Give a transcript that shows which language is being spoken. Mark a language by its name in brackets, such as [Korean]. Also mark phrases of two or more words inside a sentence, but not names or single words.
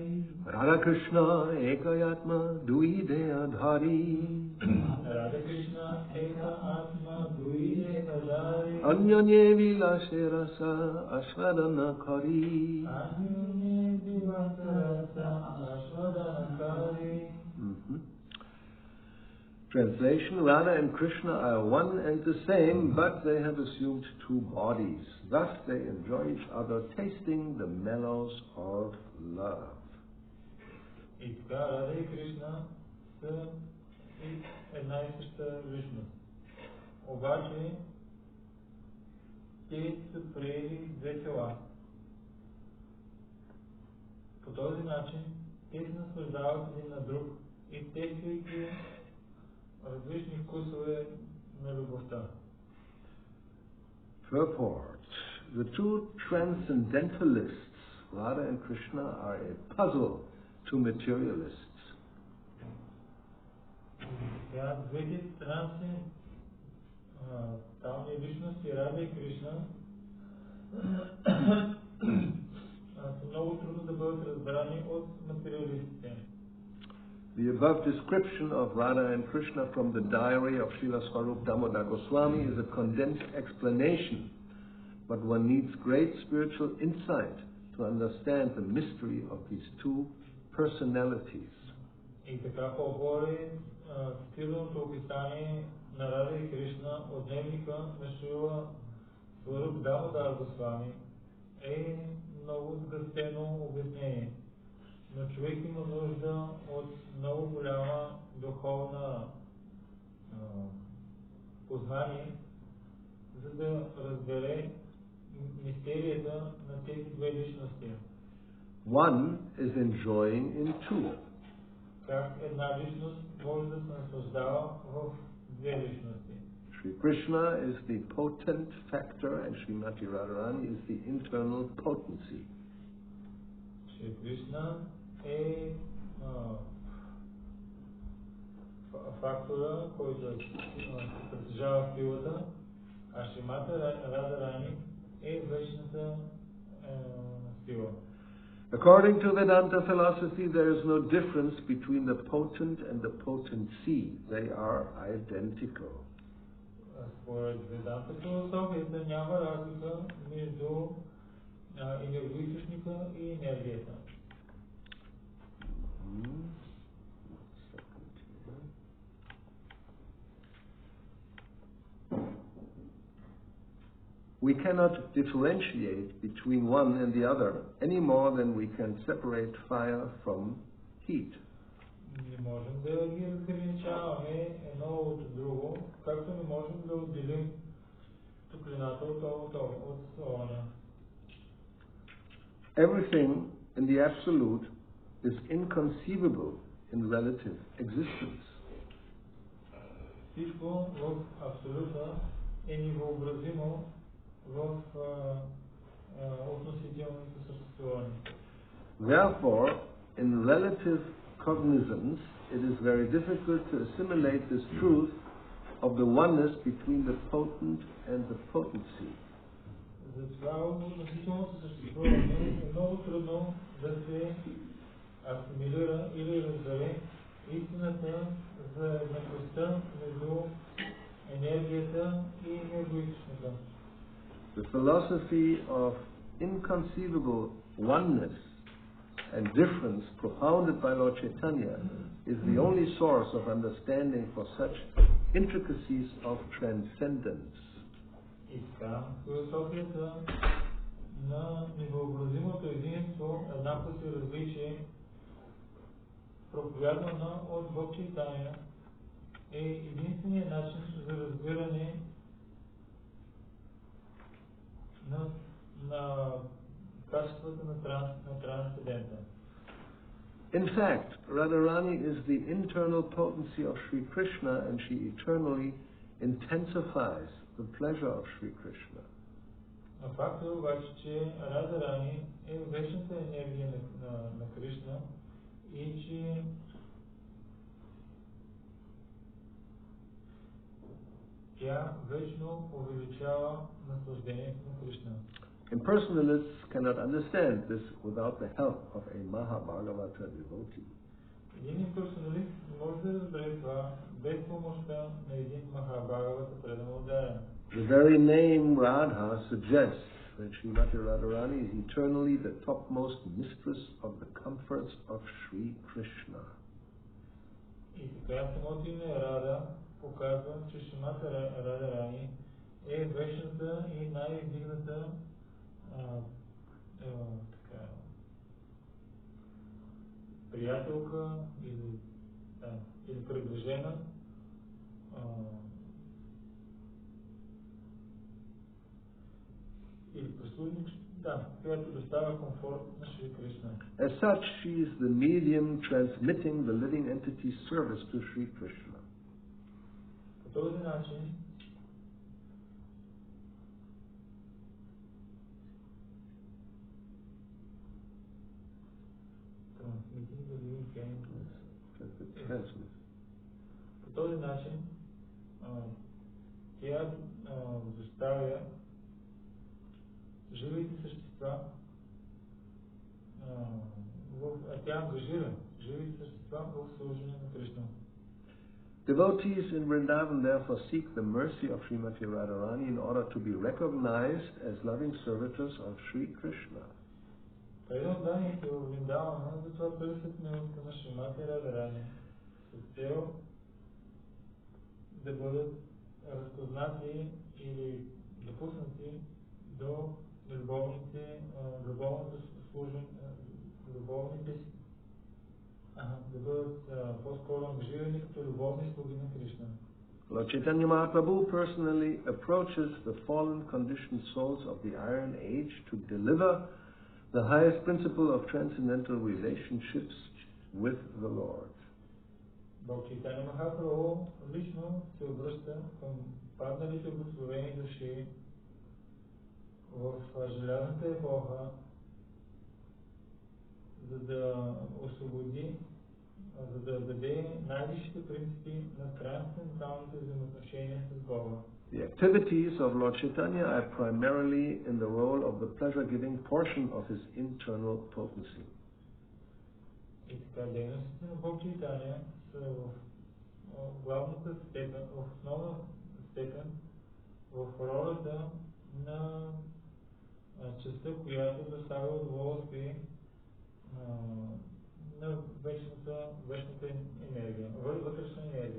[Bangla] রাধা কৃষ্ণ একাত্মা দুই দেহ ধরি. রাধা কৃষ্ণ একাত্মা দুই দেহ ধরি. অন্যোন্যে বিলসে রস আস্বাদন করি. অন্যোন্যে বিলসে রস আস্বাদন করি. [English] Translation: Radha and Krishna are one and the same, but they have assumed two bodies. Thus they enjoy each other, tasting the mellows of love. [Bulgarian] И така Рада и Кришна са една и съща личност. Обаче те са приели две тела. По този начин те се наслаждават един на друг и тествайки различни вкусове на любовта. [English] Purport: the two transcendentalists, Radha and Krishna, are a puzzle to materialists. [Bulgarian] Сега двете трансцендентални личности, Рада и Кришна, са много трудно да бъдат разбрани от материалистите. [English] The above description of Radha and Krishna from the diary of Srila Swarup Damodar Goswami is a condensed explanation, but one needs great spiritual insight to understand the mystery of these two personalities. [Bulgarian] И така по-горе цитираното описание на Рада и Кришна от дневника на Шрила Сваруп Дамодар Госвами е много сгъстено обяснение. Но човек има нужда от много голяма духовна познание, за да разбере мистерията на тези две личности. [English] One is enjoying in two. [Bulgarian] Как една личност може да се наслаждава в две личности. [English] Sri Krishna is the potent factor and Srimati Radharani is the internal potency. [Bulgarian] Shri Krishna е фактора, който притежава силата, а Шримати Радharani е вечната сила. [English] According to Vedanta philosophy, there is no difference between the potent and the potency. They are identical. [Bulgarian] Според Веданта философията няма разлика между енергоизточника и енергията. [English] We cannot differentiate between one and the other any more than we can separate fire from heat. [Bulgarian] Не можем да ги разграничаваме едно от друго, както не можем да отделим топлината от огъня. [English] Everything in the absolute is inconceivable in relative existence. [Bulgarian] Всичко в абсолюта е невъобразимо в относителното съществуване. [English] Therefore, in relative cognizance, it is very difficult to assimilate this truth of the oneness between the potent and the potency. [Bulgarian] Затова относителното съществуване е много трудно да се асимилира или разбере истината за еднаквостта между енергията и енергоизточника. [English] The philosophy of inconceivable oneness and difference propounded by Lord Chaitanya is the only source of understanding for such intricacies of transcendence. [Bulgarian] И така, философията на невъобразимото единство, еднаквост и различие, проповядвана от Бог Чайтания, е единственият начин за разбиране на качеството на трансцендента. [English] In fact, Radharani is the internal potency of Sri Krishna and she eternally intensifies the pleasure of Sri Krishna. [Bulgarian] Но факт е обаче, че Радharani е вечната енергия на Кришна и че тя вечно увеличава наслаждението на Кришна. [English] Impersonalists cannot understand this without the help of a Mahabhagavata devotee. [Bulgarian] Един имперсоналист не може да разбере това без помощта на един Махабхагавата предан ударен. [English] The very name Radha suggests that Srimati Radharani is eternally the topmost mistress of the comforts of Sri Krishna. [Bulgarian] И така самото име Рада показва, че Шримати Радharani е вечната и най-издигната приятелка или приближена или прислужник, която доставя комфорт на Шри Кришна. [English] As such, she is the medium transmitting the living entity's service to Sri Krishna. [Bulgarian] По този начин по този начин тя доставя живите същества, тя ангажира живите същества в служение на Кришна. [English] Devotees in Vrindavan therefore seek the mercy of Srimati Radharani in order to be recognized as loving servitors of Sri Krishna. [Bulgarian] Преданданите в Вриндавана затова търсят милостта на Шримати Радharani с цел да бъдат разпознати или допуснати до да бъдат по-скоро ангажирани като любовни слуги на Кришна. [English] Lord Chaitanya Mahaprabhu personally approaches the fallen conditioned souls of the Iron Age to deliver the highest principle of transcendental relationships with the Lord. [Bulgarian] Бог Чайтания Махапрабху лично се обръща към падналите благословени души в желязната епоха, за да освободи, за да даде най-висшите принципи на трансценденталните взаимоотношения с Бога. [English] The activities of Lord Chaitanya are primarily in the role of the pleasure-giving portion of his internal potency. [Bulgarian] И така, дейностите на Бог Чайтания са в главната степен, в основна степен, в ролята на частта, която доставя удоволствие на вечната енергия, вътрешна енергия.